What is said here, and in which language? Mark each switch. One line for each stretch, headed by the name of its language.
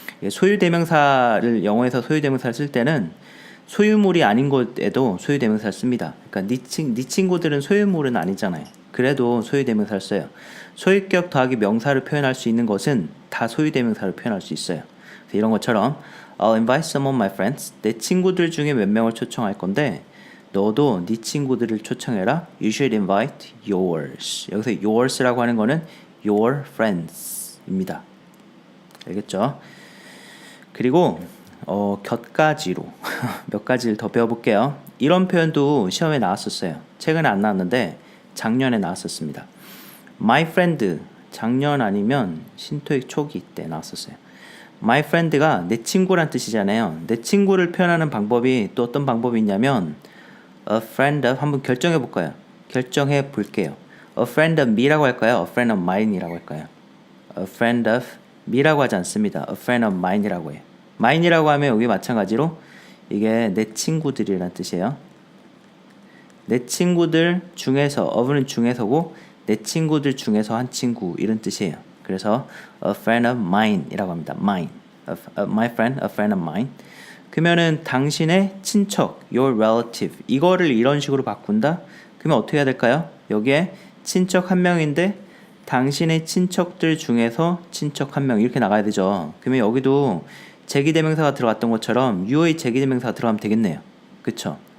Korean: 소유대명사를 영어에서 소유대명사를 쓸 때는 소유물이 아닌 것에도 소유대명사를 씁니다. 그러니까 네 친구들은 소유물은 아니잖아요. 그래도 소유대명사를 써요. 소유격 더하기 명사를 표현할 수 있는 것은 다 소유대명사를 표현할 수 있어요. 그래서 이런 것처럼
English: I'll invite some of my friends.
Korean: 내 친구들 중에 몇 명을 초청할 건데 너도 네 친구들을 초청해라.
English: You should invite yours.
Korean: 여기서 yours라고 하는 거는 your friends입니다. 알겠죠? 그리고 곁가지로 몇 가지를 더 배워볼게요. 이런 표현도 시험에 나왔었어요. 최근에 안 나왔는데 작년에 나왔었습니다. My friend, 작년 아니면 신토익 초기 때 나왔었어요. My friend가 내 친구란 뜻이잖아요. 내 친구를 표현하는 방법이 또 어떤 방법이 있냐면
English: A friend of,
Korean: 한번 결정해 볼까요? 결정해 볼게요.
English: A friend of me
Korean: 라고 할까요?
English: A friend of mine
Korean: 이라고 할까요? A friend of me라고 하지 않습니다. A friend of mine이라고 해요. mine이라고 하면 여기 마찬가지로 이게 내 친구들이란 뜻이에요. 내 친구들 중에서, of는 중에서고 내 친구들 중에서 한 친구 이런 뜻이에요. 그래서
English: a friend of mine
Korean: 이라고 합니다. mine, my friend,
English: a friend of mine.
Korean: 그러면은 당신의 친척,
English: your relative
Korean: 이거를 이런 식으로 바꾼다? 그러면 어떻게 해야 될까요? 여기에 친척 한 명인데 당신의 친척들 중에서 친척 한 명 이렇게 나가야 되죠. 그러면 여기도 제기대명사가 들어갔던 것처럼 you의 제기대명사가 들어가면 되겠네요. 그쵸?